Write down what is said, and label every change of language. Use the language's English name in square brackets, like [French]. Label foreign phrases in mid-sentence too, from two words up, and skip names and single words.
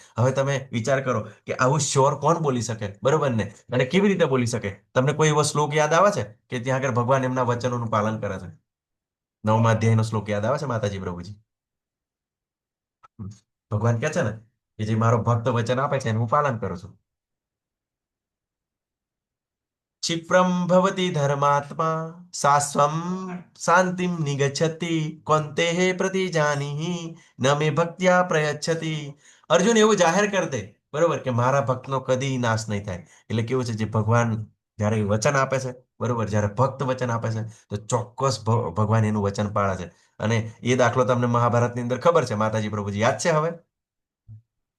[Gujarati] હવે તમે વિચાર કરો કે આવું શ્યોર કોણ બોલી શકે, બરોબર ને. અને કેવી રીતે બોલી શકે? તમને કોઈ એવો શ્લોક યાદ આવે છે કે ત્યાં આગળ ભગવાન એમના વચનોનું પાલન કરે છે? 9મા અધ્યાયનો શ્લોક યાદ આવે છે માતાજી પ્રભુજી? ભગવાન કહે છે ને કે જે મારો ભક્ત વચન આપે છે એનું હું પાલન કરું છું. [Sanskrit] क्षिप्रम भवति धर्मात्मा शाश्वम शांतिम निगच्छति कौन्तेः प्रतिजानीहि न मे भक्त्या प्रयच्छति. [Gujarati] અર્જુન એવું જાહેર કરી દે, બરોબર, કે મારા ભક્તનો કદી નાશ નહીં થાય. એટલે કેવું છે, જે ભગવાન જ્યારે વચન આપે છે, બરોબર, જ્યારે ભક્ત વચન આપે છે તો ચોક્કસ ભગવાન એનું વચન પાળે છે. અને એ દાખલો તમને મહાભારતની અંદર ખબર છે, માતાજી પ્રભુજી યાદ છે હવે?